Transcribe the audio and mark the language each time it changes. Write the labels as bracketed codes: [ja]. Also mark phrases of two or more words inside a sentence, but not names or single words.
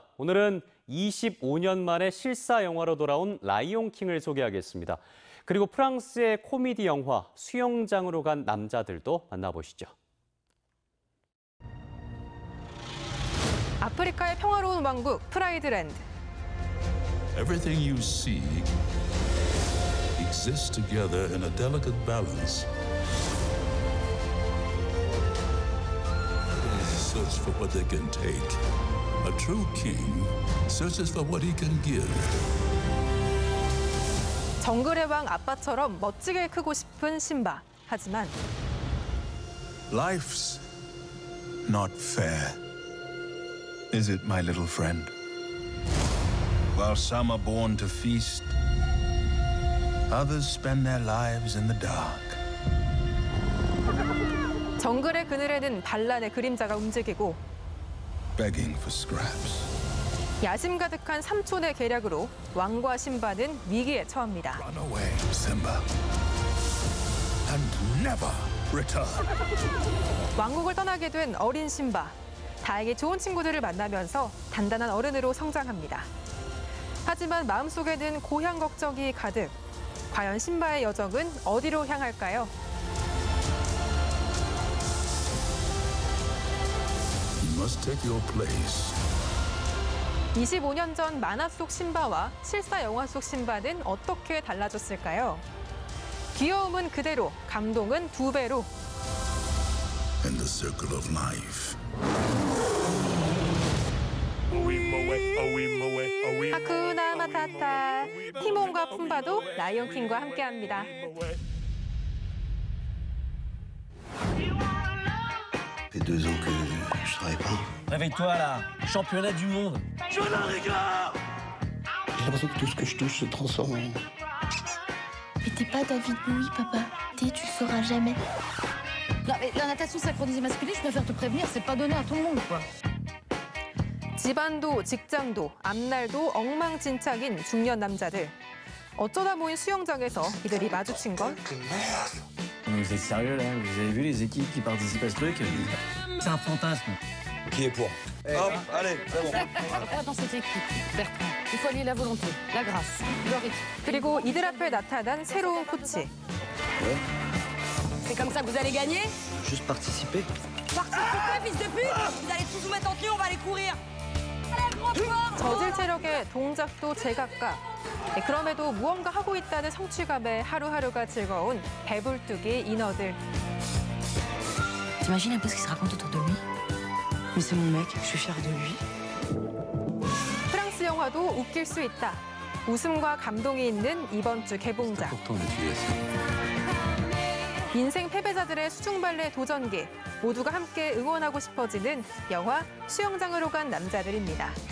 [ko] 오늘은 25년 만에 실사 영화로 돌아온 라이온 킹을 소개하겠습니다. 그리고 프랑스의 코미디 영화 수영장으로 간 남자들도 만나보시죠. 아프리카의 평화로운 왕국 프라이드랜드. [en] Everything you seek exists together in a delicate balance. Search for what they can take. A true king searches for what he can give. [ko] 정글의 왕 아빠처럼 멋지게 크고 싶은 심바. 하지만 [en] Life's not fair. Is it, my little friend? While some are born to feast, others spend their lives in the dark. [ko] 정글의 그늘에는 반란의 그림자가 움직이고 [en] Begging for scraps. [ko] 야심 가득한 삼촌의 계략으로 왕과 신바는 위기에 처합니다. [en] Run away, Simba, and never return. [ko] 왕국을 떠나게 된 어린 신바. 다행히 좋은 친구들을 만나면서 단단한 어른으로 성장합니다. 하지만 마음속에는 고향 걱정이 가득. 과연 신바의 여정은 어디로 향할까요? [en] You must take your place. [ko] 25년 전 만화 속 신바와 실사 영화 속 신바는 어떻게 달라졌을까요? 귀여움은 그대로, 감동은 2배로. [en] In the circle of life. [ko] 하쿠나 마타타. 티몬과 푼바도 라이온 킹과 함께합니다. [fr] Ça fait 2 ans que je travaille pas. Réveille-toi là, championnat du monde. Je n'en rigole. J'ai l'impression que tout ce que je touche se transforme en... Mais t'es pas David Bowie, papa. Tu le sauras jamais. Non, mais la natation synchronisée masculine, je préfère te prévenir, c'est pas donné à tout le monde, quoi. [ko] 집안도 직장도 앞날도 엉망진창인 중년 남자들. 어쩌다 모인 수영장에서 이들이 마주친 건 [fr] Vous êtes sérieux là? Vous avez vu les équipes qui participent à ce truc? C'est un fantasme. Qui est pour? Hop, allez, c'est bon. Pas dans cette équipe, Bertrand. Il faut allier la volonté, la grâce, le rythme. [ko] 그리고 이들 앞에 나타난 새로운 코치. [fr] C'est comme ça que vous allez gagner? Juste participer. Participez, fils de pute! Vous allez tous vous mettre en tenue, on va aller courir. Allez, gros sport! [ko] 저질 체력에 동작도 제각각. 그럼에도 무언가 하고 있다는 성취감에 하루하루가 즐거운 배불뚝이 인어들. [fr] T'imagines un peu ce qu'il se raconte autour de lui? Mais c'est mon mec, je suis fière de lui. [ko] 프랑스 영화도 웃길 수 있다. 웃음과 감동이 있는 이번 주 개봉작. 인생 패배자들의 수중발레 도전기. 모두가 함께 응원하고 싶어지는 영화 수영장으로 간 남자들입니다.